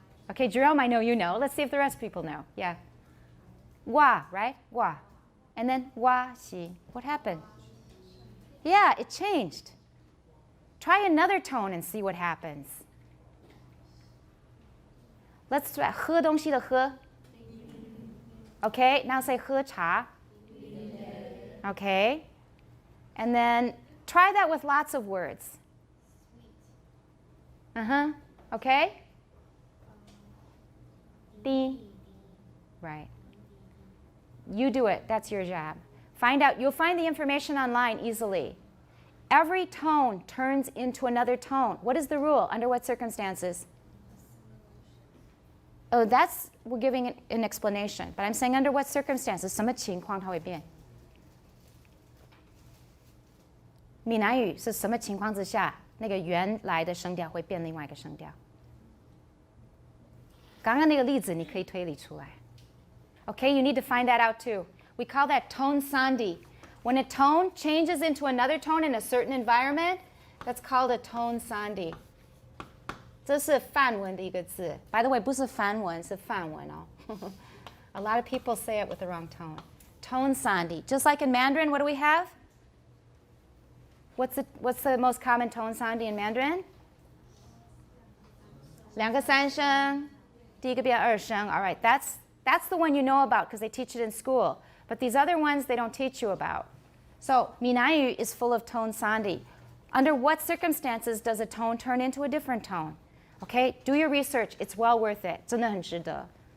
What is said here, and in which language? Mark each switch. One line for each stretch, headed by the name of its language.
English: Okay, Jerome, I know you know. Let's see if the rest of people know. Yeah. 哇, right? 哇.And then 哇西.What happened? Yeah, it changed. Try another tone and see what happens. Let's try 喝东西的喝. Okay, now say 喝茶. Okay. And then try that with lots of words. Okay? Di. Right. You do it. That's your job. Find out. You'll find the information online easily. Every tone turns into another tone. What is the rule? Under what circumstances? Oh, we're giving an explanation. But I'm saying under what circumstances?
Chinese: 什么情况它会变? 闽南语是什么情况之下那个原来的声调会变另外一个声调？刚刚那个例子你可以推理出来。
English: Okay, you need to find that out too. We call that tone sandhi. When a tone changes into another tone in a certain environment, that's called a tone sandhi.
Chinese: 这是梵文的一个字。
English: By the way,
Chinese: 不是梵文，是梵文哦。
English: A lot of people say it with the wrong tone. Tone sandhi. Just like in Mandarin, what do we have? What's the most common tone sandhi in Mandarin?
Chinese: 两个三声，第一个变二声。
English: All right, that's the one you know about because they teach it in school. But these other ones they don't teach you about. So Minaiyu is full of tone sandhi. Under what circumstances does a tone turn into a different tone? Okay, do your research. It's well worth it.
Chinese: 真的很值得.